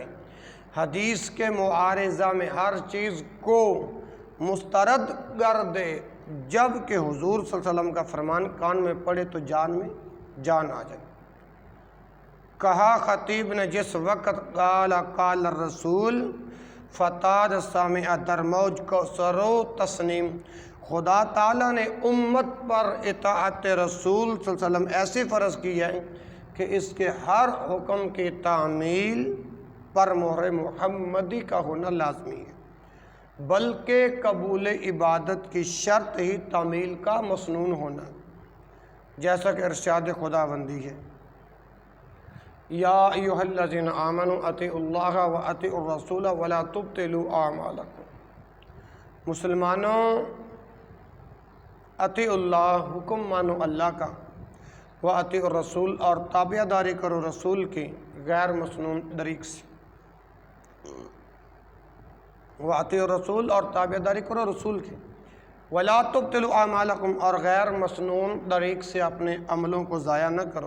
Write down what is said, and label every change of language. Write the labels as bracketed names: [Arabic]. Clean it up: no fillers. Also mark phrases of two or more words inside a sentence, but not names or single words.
[Urdu] حدیث کے معارضہ میں ہر چیز کو مسترد کر دے، جب کہ حضور صلی اللہ علیہ وسلم کا فرمان کان میں پڑے تو جان میں جان آ جائے۔ کہا خطیب نے جس وقت [Arabic] قال الرسول [Persian] فتاد سامع در موج کو سرو تسنیم، [Urdu] خدا تعالیٰ نے امت پر اطاعت رسول صلی اللہ علیہ وسلم ایسے فرض کی ہے کہ اس کے ہر حکم کی تعمیل پر مہر محمدی کا ہونا لازمی ہے، بلکہ قبول عبادت کی شرط ہی تعمیل کا مسنون ہونا، جیسا کہ ارشاد خداوندی ہے، [Arabic] یا ایھا الذین آمنوا اطیعوا اللہ و اطیعوا الرسول ولا تبطلوا اعمالکم۔ [Urdu] مسلمانوں، [Arabic] اطیعوا اللہ، [Urdu] حکم مانو اللہ کا، [Arabic] و اطیعوا الرسول، [Urdu] اور تابع داری کرو رسول کی غیر مسنون طریق سے، [Arabic] و اطیعوا الرسول، [Urdu] اور تابع داری کرو رسول کی، [Arabic] ولا تبطلوا اعمالکم، [Urdu] اور غیر مسنون طریق سے اپنے عملوں کو ضائع نہ کرو۔